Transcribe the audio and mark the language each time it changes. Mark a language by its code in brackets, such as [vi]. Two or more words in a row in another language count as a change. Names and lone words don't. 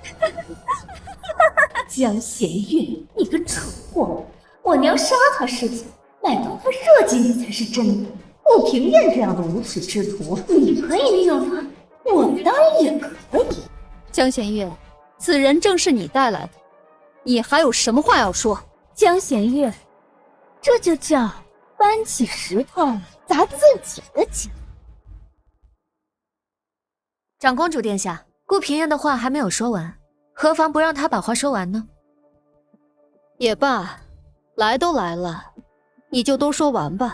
[zh] 江弦月，你个蠢货！我娘杀他是假，乃当他设计你才是真的。顾平燕这樣的無恥之徒，你可以利用他，我當然也可以。江弦月，此人正是你帶來的，你還有什麼話要說？江弦月，這就叫搬起石頭砸自己的腳。長公主殿下，顧平燕的話還沒有說完，何妨不讓她把話說完呢？也罷，來都來了，你就都說完吧。